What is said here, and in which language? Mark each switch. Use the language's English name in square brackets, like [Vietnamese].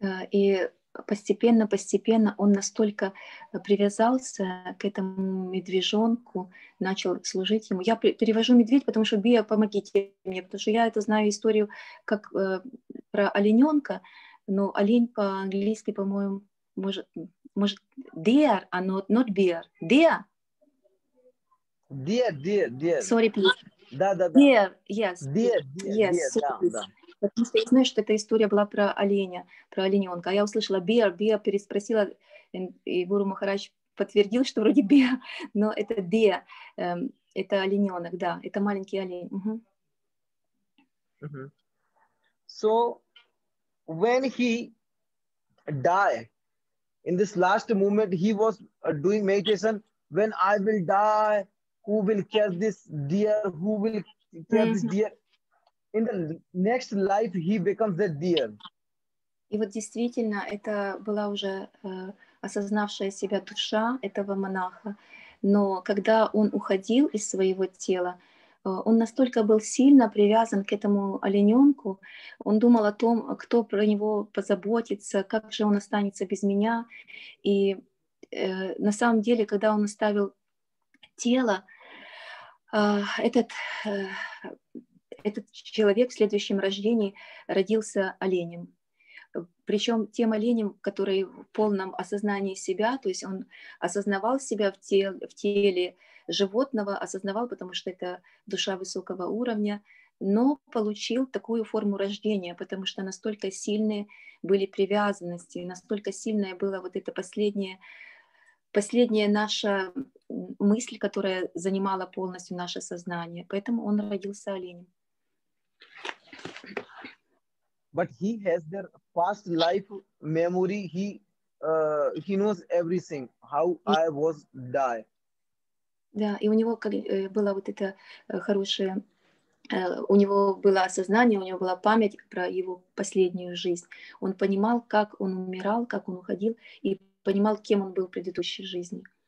[Russian] И постепенно он настолько привязался к этому медвежонку, начал служить ему. Я перевожу медведь, потому что Бия, помогите мне, потому что я это знаю историю как про олененка, но олень по-английски, по-моему, может deer, а [English] not bear. Deer? Deer. Sorry, please. [Russian] Да. [English] Deer, yes. Deer, [Russian] Да. Потому что я знаю, что эта история была про оленя, про олененка. А я услышала bear, переспросила, и Гуру Махарадж подтвердил, что вроде bear, но это deer, это олененок, да, это маленький олень. [English] So, when he died, in this last moment, he was doing meditation. When I will die, who will catch this deer? Who will catch this deer? in the next life he becomes a deer. [Russian] И вот действительно, это была уже осознавшая себя душа этого монаха. Но когда он уходил из своего тела, он настолько был сильно привязан к этому олененку, он думал о том, кто про него позаботится, как же он останется без меня. И на самом деле, когда он оставил тело, этот человек в следующем рождении родился оленем. Причем тем оленем, который в полном осознании себя, то есть он осознавал себя в теле животного, осознавал, потому что это душа высокого уровня, но получил такую форму рождения, потому что настолько сильные были привязанности, настолько сильная была вот эта последняя наша мысль, которая занимала полностью наше сознание. Поэтому он родился оленем. [English] But he has their past life memory. He knows everything. How I was die. [Russian] Да, и у него было вот это хорошее, у него было осознание, у него была память про его последнюю жизнь. Он понимал, как он умирал, как он уходил, и понимал, кем он был в предыдущей жизни.